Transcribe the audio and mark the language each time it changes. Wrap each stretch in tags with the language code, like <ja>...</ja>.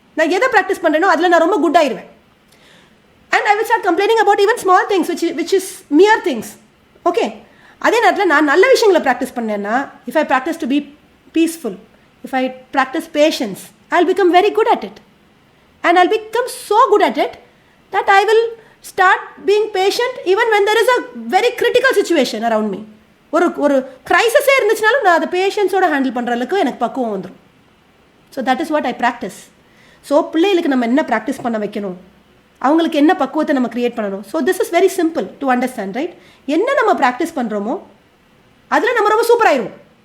<ta>நான் எதை ப்ராக்டிஸ் பண்ணுறேனோ அதில் நான் ரொம்ப குட் ஆயிடுவேன்.</ta> <en>And I will start complaining about even small things which is mere things. Okay,</en> <ta>அதே நேரத்தில் நான் நல்ல விஷயங்களை ப்ராக்டிஸ் பண்ணேன்னா,</ta> <en>If I practice to be peaceful, if I practice patience, I will become very good at it. And I'll become so good at it that I will start being patient even when there is a very critical situation around me.</en> <ta>ஒரு கிரைசிஸே இருந்துச்சுனாலும் நான் அதை பேஷன்ஸோட handle பண்ணுற அளவுக்கு எனக்கு பக்குவம் வந்துடும்.</ta> <en>So that is what I practice.</en> <ta>So பிள்ளைகளுக்கு நம்ம என்ன ப்ராக்டிஸ் பண்ண வைக்கணும், அவங்களுக்கு என்ன பக்குவத்தை நம்ம க்ரியேட் பண்ணணும்.</ta> <en>So this is very simple to understand, right?</en> <ta>என்ன நம்ம ப்ராக்டிஸ் பண்ணுறோமோ அதில் நம்ம ரொம்ப சூப்பராகிடுவோம்.</ta>